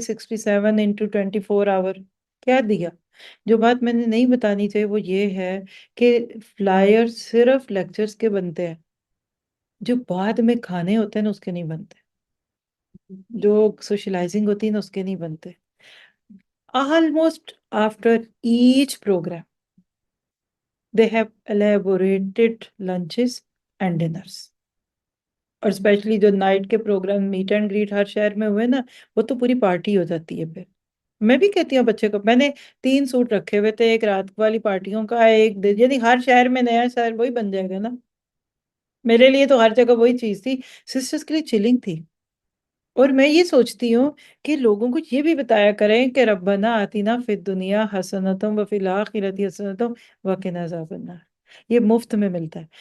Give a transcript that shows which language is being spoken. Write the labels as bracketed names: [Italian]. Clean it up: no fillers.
[Urdu] 67 into 24 آور کیا دیا؟ جو بات میں نے نہیں بتانی چاہیے وہ یہ ہے کہ فلائر صرف لیکچرز کے بنتے ہیں، جو بعد میں کھانے ہوتے ہیں نا اس کے نہیں بنتے، جو سوشلائزنگ ہوتی ہے نا اس کے نہیں بنتے. [English] Almost after each program they have elaborated lunches and dinners. [Urdu] اور اسپیشلی جو نائٹ کے پروگرام میٹ اینڈ گریٹ ہر شہر میں ہوئے نا، وہ تو پوری پارٹی ہو جاتی ہے. پھر میں بھی کہتی ہوں بچے کو، میں نے 3 سوٹ رکھے ہوئے تھے، ایک رات والی پارٹیوں کا، ایک یعنی ہر شہر میں نیا شہر وہی بن جائے گا نا. میرے لیے تو ہر جگہ وہی چیز تھی، سسٹرز کے لیے چلنگ تھی. اور میں یہ سوچتی ہوں کہ لوگوں کو یہ بھی بتایا کریں کہ [Arabic] ربنا آتینا فی الدنیا حسنۃ وفی الآخرۃ حسنۃ وقنا عذاب النار. [Urdu] یہ مفت میں ملتا ہے.